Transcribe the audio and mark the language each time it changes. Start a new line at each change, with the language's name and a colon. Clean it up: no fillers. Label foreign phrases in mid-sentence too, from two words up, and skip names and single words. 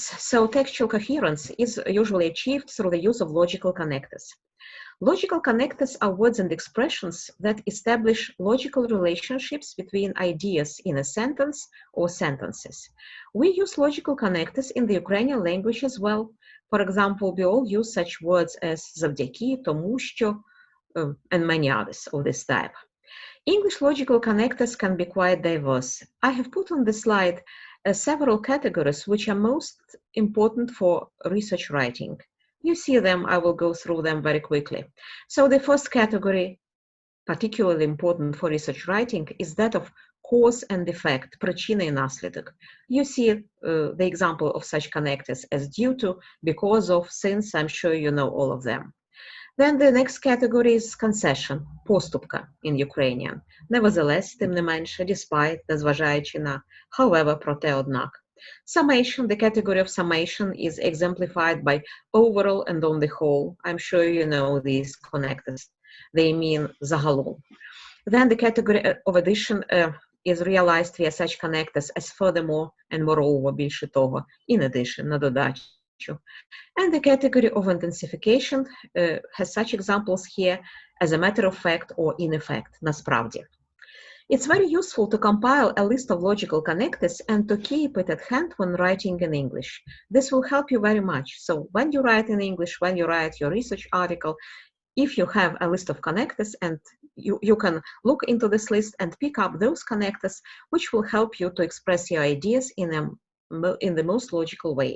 English: So textual coherence is usually achieved through the use of logical connectors. Logical connectors are words and expressions that establish logical relationships between ideas in a sentence or sentences. We use logical connectors in the Ukrainian language as well. For example, we all use such words as
Ukrainian: завдяки, тому що,
English: and many others of this type. English logical connectors can be quite diverse. I have put on the slide several categories which are most important for research writing. You see them, I will go through them very quickly. So the first category, particularly important for research writing, is that of cause and effect,
Ukrainian: причина и наслідок.
English: You see the example of such connectors as due to, because of, since. I'm sure you know all of them. Then the next category is concession, поступка in Ukrainian. Nevertheless,
Ukrainian: тим не менше, despite, незважаючи на, however, проте, однак.
English: Summation, the category of summation is exemplified by overall and on the whole. I'm sure you know these connectors. They mean загалом. Then the category of addition is realized via such connectors as furthermore and moreover,
Ukrainian: більше того,
English: in addition,
Ukrainian: на додачу.
English: And the category of intensification has such examples here as a matter of fact or in effect, насправді. It's very useful to compile a list of logical connectors and to keep it at hand when writing in English. This will help you very much. So when you write in English, when you write your research article, if you have a list of connectors, and you can look into this list and pick up those connectors which will help you to express your ideas in the most logical way.